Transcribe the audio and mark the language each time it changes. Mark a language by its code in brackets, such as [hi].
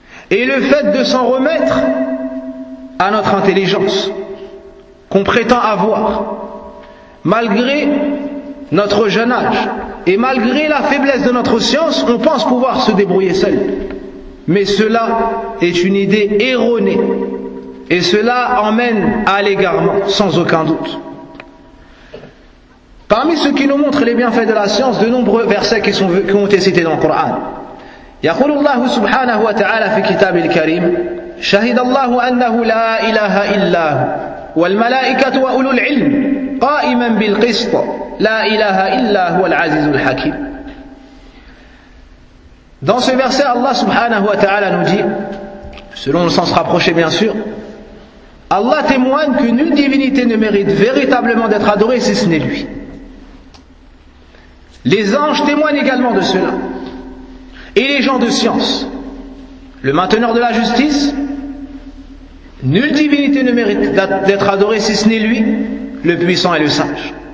[fr] Et le fait de s'en remettre à notre intelligence qu'on prétend avoir, malgré notre jeune âge et malgré la faiblesse de notre science, on pense pouvoir se débrouiller seul. Mais cela est une idée erronée et cela emmène à l'égarement, sans aucun doute. Parmi ceux qui nous montrent les bienfaits de la science, de nombreux versets qui ont été cités dans le Coran. [ar] يقول الله سبحانه وتعالى في كتاب الكريم شهد الله أنه لا إله إلا هو والملائكة وأولو العلم قائما بالقسط لا إله إلا هو العزيز الحكيم. [fr] Dans ce verset, Allah [ar] سبحانه وتعالى [fr] nous dit, selon le sens rapproché bien sûr, Allah témoigne que nulle divinité ne mérite véritablement d'être adorée si ce n'est lui. Les anges témoignent également de cela. Et les gens de science, le mainteneur de la justice, nulle divinité ne mérite d'être adorée si ce n'est lui, le puissant et le sage.